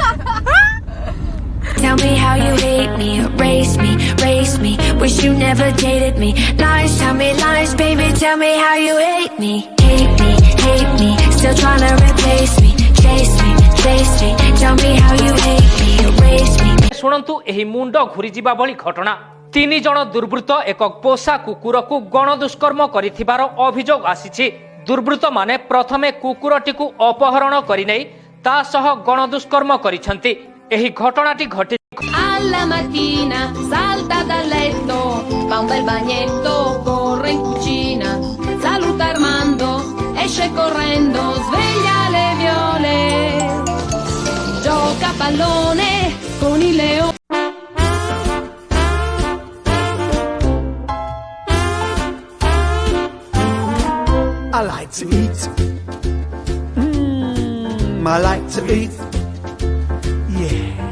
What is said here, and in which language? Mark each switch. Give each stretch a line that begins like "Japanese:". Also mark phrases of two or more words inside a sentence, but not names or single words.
English: Tell me how you hate me, erase me, race me. Wish you never dated me. Lies, tell me lies, baby. Tell me how you hate me. Hate me, hate me. Still trying to replace me. Chase me, chase me. Tell me how you hate me, erase me.
Odia: ଶୁଣନ୍ତୁ ଏହି ମୁଣ୍ଡ ଘୁରିଯିବା ଭଳି ଘଟଣା। 3 ଜଣ ଦୁର୍ବୃତ୍ତ ଏକ ପୋଷା କୁକୁରକୁ ଗଣଦୁଷ୍କର୍ମ କରିଥିବାର ଅଭିଯୋଗ ଆସିଛି। ଦୁର୍ବୃତ୍ତମାନେ ପ୍ରଥମେ କୁକୁରଟିକୁ ଅପହରଣ କରିନେଇ ତା ସହ ଗଣଦୁଷ୍କର୍ମ କରିଛନ୍ତି। ଏହି ଘଟଣାଟି ଘଟି
Italian: Alla mattina salta dal letto, fa un bel bagnetto, corre in cucina, saluta Armando, esce correndo, sveglia le viole, gioca a pallone con il leone.
English: I like to eat. I like to eat. Yeah.